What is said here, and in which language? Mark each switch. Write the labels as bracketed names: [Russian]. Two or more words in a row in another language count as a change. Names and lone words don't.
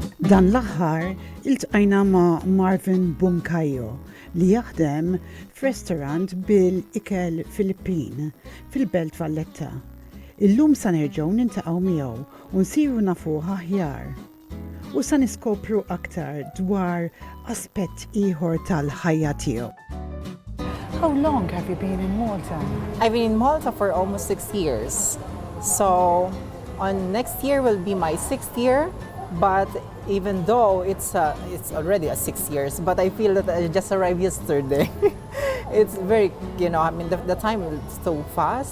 [Maltese] Dan l-aħħar iltqajna ma' Marvin Bunkayo li jaħdem f'restorant bil-ikel Philippine fil-Belt Valletta. Illum sa nerġgħu niltaqgħu miegħu u nsiru nafuh aħjar. U sa niskopru aktar dwar aspett ieħor tal-ħajja tiegħu. [English] How long have you been in Malta? I've been in Malta for almost 6 years. So on next year will be my 6th year, but even though it's already 6 years, but I feel that I just arrived yesterday. It's very, the time is so fast.